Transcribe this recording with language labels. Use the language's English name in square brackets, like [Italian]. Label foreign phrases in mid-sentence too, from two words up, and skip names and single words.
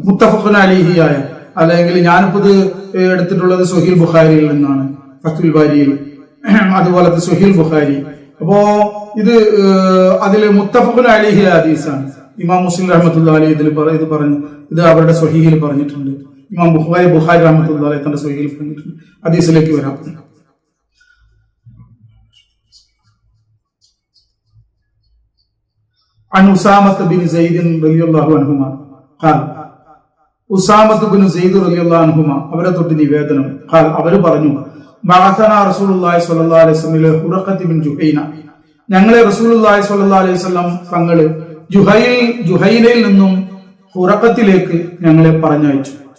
[Arabic] متفق عليه, [Malayalam] അല്ലെങ്കിൽ ഞാനിപ്പോ ഇത് എടുത്തിട്ടുള്ളത് സ്വഹീൽ ബുഖാരിയിൽ നിന്നാണ്, ഫത്തുൽ ബാരിയിൽ, അതുപോലത്തെ സ്വഹീൽ ബുഖാരി. അപ്പോ ഇത് അതില് [Arabic] متفق عليه [Malayalam] ഹദീസാണ്. ഇമാം മുസ്ലിം [Arabic] رحمة الله عليه [Malayalam] ഇത് പറഞ്ഞു, ഇത് അവരുടെ സ്വഹീഹിൽ പറഞ്ഞിട്ടുണ്ട്. ഇമാം ബുഖാരി [Arabic] رحمة الله عليه [Malayalam] തന്റെ സ്വഹീഹിൽ പറഞ്ഞിട്ടുണ്ട്. ഹദീസിലേക്ക് വരാം. [Arabic] عن أسامة بن زيد رضي الله عنهما قال [Malayalam] ഉസാമത്ത് ബിൻ സെയ്ദ് [Arabic] رضي الله عنهما [Malayalam] അവരെ തൊട്ട് നിവേദനം, അവര് പറഞ്ഞു, [Arabic] بعثنا رسول الله صلى الله عليه وسلم إلى حرقة بن جهينة, [Malayalam] ഞങ്ങളെ [Arabic] رسول الله صلى الله عليه وسلم [Malayalam] തങ്ങൾ ജുഹൈനയിൽ നിന്നും ഹുറഖത്തിലേക്ക് ഞങ്ങളെ പറഞ്ഞയച്ചു.